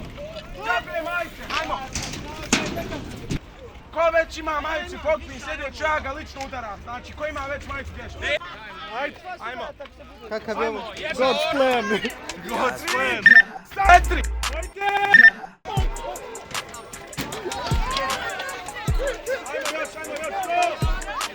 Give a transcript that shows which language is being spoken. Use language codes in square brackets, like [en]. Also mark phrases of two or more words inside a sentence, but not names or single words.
[bs] Džabe majice, ajmo! Ko već ima majicu pokupim, sjedio ću ja ga lično udaram, znači ko ima već majicu bježi? Ajde, ajmo! Kakav je ovo? [en] God's plan! God's plan! 4! [bs] Ajde! Ajmo još,